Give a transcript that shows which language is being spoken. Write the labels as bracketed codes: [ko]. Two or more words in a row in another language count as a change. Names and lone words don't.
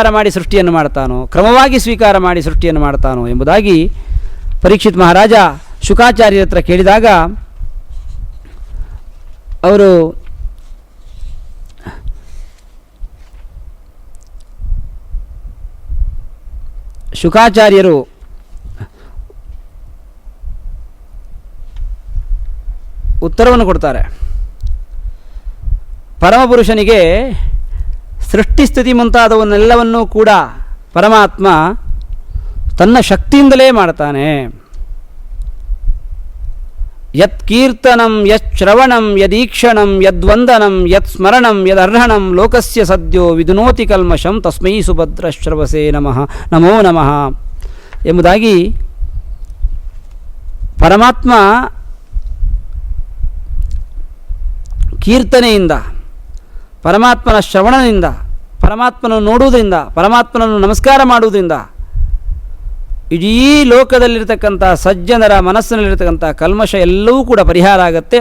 [kn] ಮಾಡಿ ಸೃಷ್ಟಿಯನ್ನು ಮಾಡ್ತಾನೋ, ಕ್ರಮವಾಗಿ ಸ್ವೀಕಾರ ಮಾಡಿ ಸೃಷ್ಟಿಯನ್ನು ಮಾಡ್ತಾನೋ ಎಂಬುದಾಗಿ ಪರೀಕ್ಷಿತ್ ಮಹಾರಾಜ ಶುಕಾಚಾರ್ಯರ ಹತ್ರ ಕೇಳಿದಾಗ ಅವರು ಶುಕಾಚಾರ್ಯರು ಉತ್ತರವನ್ನು ಕೊಡ್ತಾರೆ. ಪರಮಪುರುಷನಿಗೆ ಸೃಷ್ಟಿಸ್ಥಿತಿ ಮುಂತಾದವನ್ನೆಲ್ಲವನ್ನೂ ಕೂಡ ಪರಮಾತ್ಮ ತನ್ನ ಶಕ್ತಿಯಿಂದಲೇ ಮಾಡ್ತಾನೆ. [sa] ಯತ್ ಕೀರ್ತನಂ ಯತ್ ಶ್ರವಣಂ ಯದೀಕ್ಷಣಂ ಯದ್ವಂದನಂ ಯತ್ ಸ್ಮರಣಂ ಯದರ್ಹಣಂ ಲೋಕಸ್ಯ ಸದ್ಯೋ ವಿದುನೋತಿ ಕಲ್ಮಷಂ ತಸ್ಮೈ ಸುಭದ್ರಶ್ರವಸೇ ನಮಃ ನಮೋ ನಮಃ [kn] ಎಂಬುದಾಗಿ ಪರಮಾತ್ಮ ಕೀರ್ತನೆಯಿಂದ, ಪರಮಾತ್ಮನ ಶ್ರವಣದಿಂದ, ಪರಮಾತ್ಮನನ್ನು ನೋಡುವುದರಿಂದ, ಪರಮಾತ್ಮನನ್ನು ನಮಸ್ಕಾರ ಮಾಡುವುದರಿಂದ ಇಡೀ ಲೋಕದಲ್ಲಿರ್ತಕ್ಕಂಥ ಸಜ್ಜನರ ಮನಸ್ಸಿನಲ್ಲಿರ್ತಕ್ಕಂಥ ಕಲ್ಮಶ ಎಲ್ಲವೂ ಕೂಡ ಪರಿಹಾರ ಆಗುತ್ತೆ.